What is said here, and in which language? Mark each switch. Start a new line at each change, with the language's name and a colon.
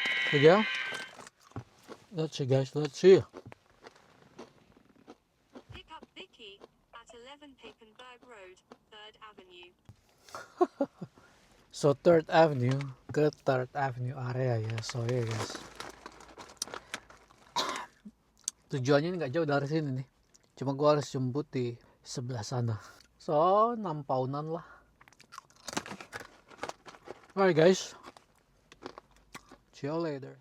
English: Ya, let's see guys, let's see. Pick up Vicky at 11 Papenburg Road, 3rd Avenue. So 3rd Avenue ke 3rd Avenue area ya. So ya guys,
Indonesian: tujuannya ini nggak jauh dari sini nih, cuma gue harus jemput di sebelah sana. So 6 poundan lah.
English: Alright guys, see you later.